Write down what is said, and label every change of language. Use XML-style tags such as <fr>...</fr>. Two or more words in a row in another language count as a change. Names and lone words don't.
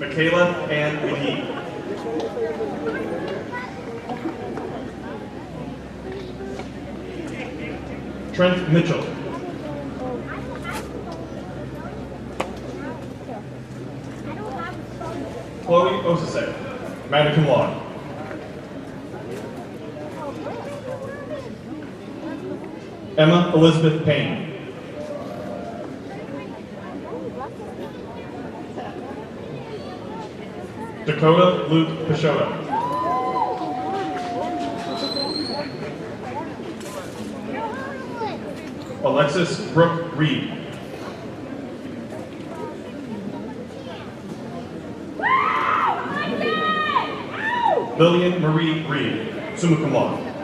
<en>Michaela Ann McGee. Trent Mitchell.</en> <la>Chloe Osase, magna cum laude.</la> <en>Emma Elizabeth Payne. Dakota Luke Pashota. Alexis Brooke Reed. Lillian Marie Reed,</en> <la>summa cum laude.</la>